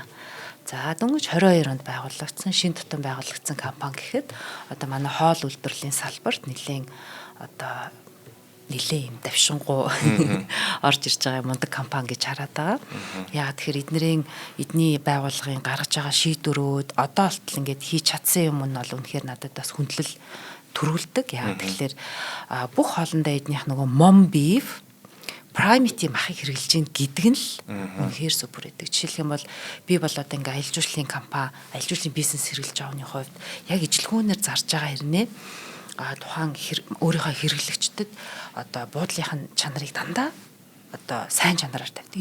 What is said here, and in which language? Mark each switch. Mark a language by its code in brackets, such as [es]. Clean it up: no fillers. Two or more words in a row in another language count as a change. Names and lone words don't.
[mn] За дөнгөж 22 онд байгуулагдсан шинэ тутам байгуулагдсан компани гэхэд одоо манай хоол үйлдвэрлэлийн салбарт нэлээд юм давшингуу орж ирж байгаа мундаг компани гэж хараад байгаа. Яагаад тэгэхээр эдний байгууллагын гаргаж байгаа шийдвэрүүд одоо болтол ингээд хийж чадсан юм нь бол үнэхээр надад бас хүндлэл төрүүлдэг. Яагаад тэгэхээр бүх хоолндоо эднийх нөгөө [en] mom beef primate [mn] махыг хэрэглэж ийн гэдэг нь л үнэхээр супер гэдэг. Жишээлх юм бол би бол одоо ингээ аялал жуулчлалын компани, аялал жуулчлалын бизнес хэрэглэж байгааны хувьд яг ижлэгүүнээр зарж байгаа хэрнээ тухайн өөрийнхөө хэрэглэгчдэд одоо буудлынхын чанарыг дандаа одоо сайн чанараар тавьдаг.